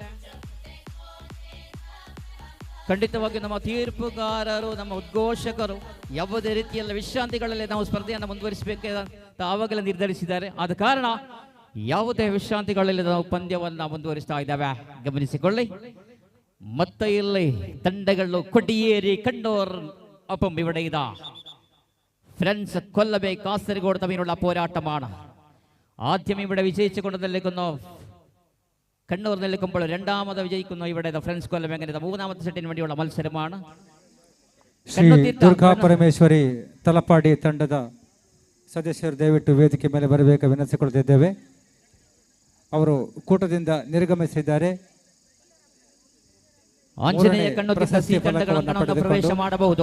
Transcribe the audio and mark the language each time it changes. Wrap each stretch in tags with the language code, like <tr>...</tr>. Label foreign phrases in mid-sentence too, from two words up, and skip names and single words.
<kn>ಖಂಡಿತವಾಗಿ ನಮ್ಮ ತೀರ್ಪುಗಾರರು, ನಮ್ಮ ಉದ್ಘೋಷಕರು ಯಾವುದೇ ರೀತಿಯಲ್ಲಿ ವಿಶ್ರಾಂತಿಗಳಲ್ಲಿ ನಾವು ಸ್ಪರ್ಧೆಯನ್ನು ಮುಂದುವರಿಸಬೇಕಂತ ಆವಾಗಲೇ ನಿರ್ಧರಿಸಿದ್ದಾರೆ. ಆದ ಕಾರಣ ಯಾವುದೇ ವಿಶ್ರಾಂತಿಗಳಲ್ಲಿ ನಾವು ಪಂದ್ಯವನ್ನು ಮುಂದುವರಿಸ್ತಾ ಇದ್ದೇವೆ, ಗಮನಿಸಿಕೊಳ್ಳಿ. ಮತ್ತೆ ಇಲ್ಲಿ ತಂಡಗಳು</kn> <ml>കൊടിയേരി കണ്ണൂർ ഒപ്പം ഇവിടെ ഇതാ ഫ്രണ്ട്സ് കൊല്ലമേ കാസർഗോഡ് തമ്മിലുള്ള പോരാട്ടമാണ്. ആദ്യം ഇവിടെ വിജയിച്ചുകൊണ്ട് നിൽക്കുന്നു കണ്ണൂർ നിൽക്കുമ്പോൾ രണ്ടാമത് വിജയിക്കുന്നു ഇവിടെ ഫ്രണ്ട്സ് കൊല്ലം. എങ്ങനെ 3ാമത്തെ സെറ്റിന് വേണ്ടിയുള്ള മത്സരമാണ്.</ml> <kn>ಶ್ರೀ ದುರ್ಗಾ ಪರಮೇಶ್ವರಿ ತಲಪಾಡಿ ತಂಡದ ಸದಸ್ಯರು ದಯವಿಟ್ಟು ವೇದಿಕೆ ಮೇಲೆ ಬರಬೇಕು ವಿನಂತಿಸಿಕೊಳ್ಳುತ್ತಿದ್ದೇವೆ. ಅವರು ಕೂಟದಿಂದ ನಿರ್ಗಮಿಸಿದ್ದಾರೆ. ಆಂಜನೇಯ ಕಣ್ಣು ತೀರ್ಥ ಪ್ರವೇಶ ಮಾಡಬಹುದು.</kn>